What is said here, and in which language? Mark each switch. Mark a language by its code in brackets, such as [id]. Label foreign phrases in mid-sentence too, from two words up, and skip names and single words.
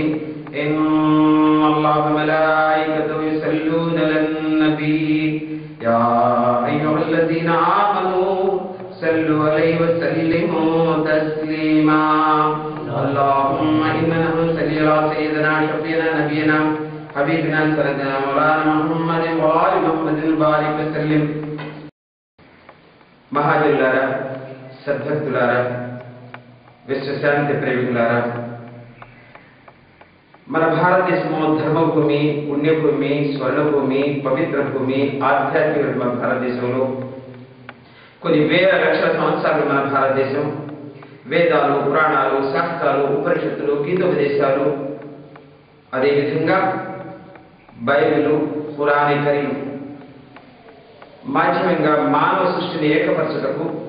[ar] إن الله وملائكته يصلون على النبي يا أيها الذين آمنوا صلوا عليه وسلموا تسليما. اللهم إنا نصلي على سيدنا شفيعنا نبينا حبيبنا سيدنا مولانا محمد وآل محمد بارك وسلم. [te] మహాజనులారా, సద్భక్తులారా, విశ్వశాంతి ప్రేమికులారా, మన భారతదేశము ధర్మభూమి, పుణ్యభూమి, స్వర్ణభూమి, పవిత్ర భూమి, ఆధ్యాత్మిక భారతదేశంలో కొన్ని వేల లక్షల సంవత్సరాలు మన భారతదేశం వేదాలు, పురాణాలు, శాస్త్రాలు, ఉపనిషత్తులు, గీతోపదేశాలు, అదేవిధంగా బైబిలు, ఖురాన్ కరీం మాధ్యమంగా మానవ సృష్టిని ఏకపరచుటకు